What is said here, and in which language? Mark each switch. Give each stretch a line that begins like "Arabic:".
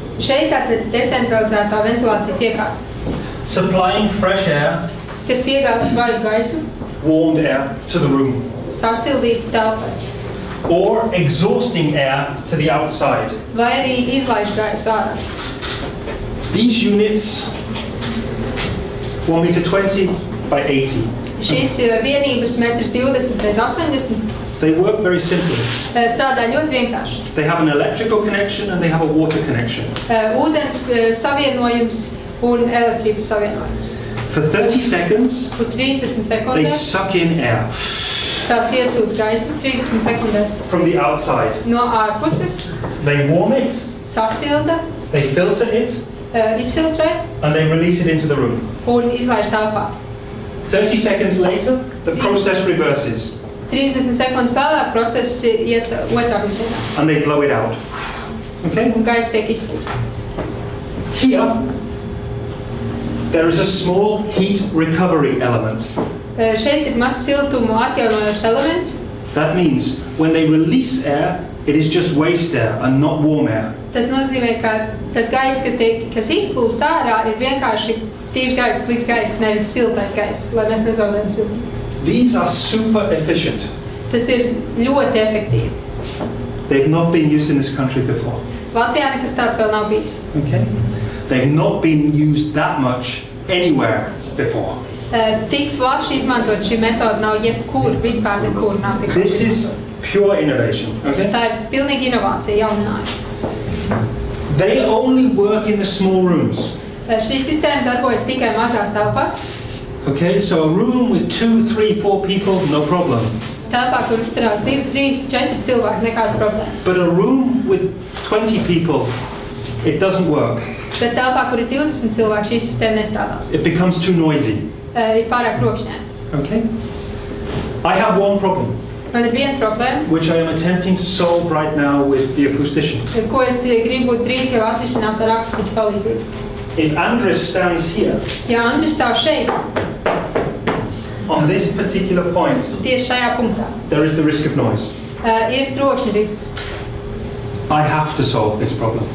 Latvian: Šeit tā decentralizētā ventilācijas iekārta.
English: Supplying fresh air,
Latvian: kas piegādā svaigu gaisu,
English: warmed air to the room.
Latvian: Sasildītu telpai.
English: Or exhausting air to the outside.
Latvian: Vai arī izlaiž gaisu ārā.
English: These units 1 meter 20 by 80.
Latvian: Šīs vienības 1,20 m x 80.
English: They work very simply.
Latvian: Strādā ļoti vienkārši.
English: They have an electrical connection and they have a water connection.
Latvian: Ūdens savienojums un elektrības savienojums.
English: For 30 seconds,
Latvian: uz 30 sekundēs,
English: they suck in air.
Latvian: Tās iesūdz gaisu 30 sekundēs.
English: From the outside.
Latvian: No ārpuses.
English: They warm it.
Latvian: Sasilda.
English: They filter it.
Latvian: Izfiltrē.
English: And they release it into the room.
Latvian: Un izlaiž telpā.
English: 30 seconds later, the process reverses.
Latvian: 30 sekundes vēlāk process iet otrā virzienā.
English: And they blow it out. Okay?
Latvian: Un gaiss tiek izpūsts.
English: Here, there is a small heat recovery element.
Latvian: Šeit ir mazs siltumu atjaunojošs elements.
English: That means when they release air, it is just waste air and not warm air.
Latvian: Tas nozīmē, ka tas gaiss, kas izplūst ārā, ir vienkārši tīrs gaiss, plīts gaiss, nevis siltais gaiss, lai mēs nezaudējam siltumu.
English: These are super efficient.
Latvian: Tas ir ļoti efektīvi.
English: They've not been used in this country before.
Latvian: Latvijā nekas tāds vēl nav bijis.
English: Okay? They've not been used that much anywhere before.
Latvian: Tik plaši izmantot šī metoda nav jebkur, vispār nekur nav tik.
English: This is pure innovation. Okay?
Latvian: Tā ir pilnīgi inovācija, jauninājums.
English: They only work in the small rooms.
Latvian: Šī sistēma darbojas tikai mazās telpās.
English: Okay, so a room with 2, 3, 4 people, no problem.
Latvian: Telpā, kur uzturās 2, 3, 4 cilvēki, nekāds problēmas.
English: But a room with 20 people, it doesn't work.
Latvian: Bet telpā, kur ir 20 cilvēki, šī sistēma nestrādās.
English: It becomes too noisy.
Latvian: Ir pārāk rokšņēni.
English: Okay? I have one problem.
Latvian: Man ir viena problēma,
English: which I am attempting to solve right now with the acoustician.
Latvian: Ko es gribu drīz jau atrisināt ar akustiķu palīdzību.
English: If Andres stands here,
Latvian: ja Andres stāv šeit,
English: on this particular point,
Latvian: tieši šajā punktā,
English: there is the risk of noise.
Latvian: Ir trokšņa risks.
English: I have to solve this problem.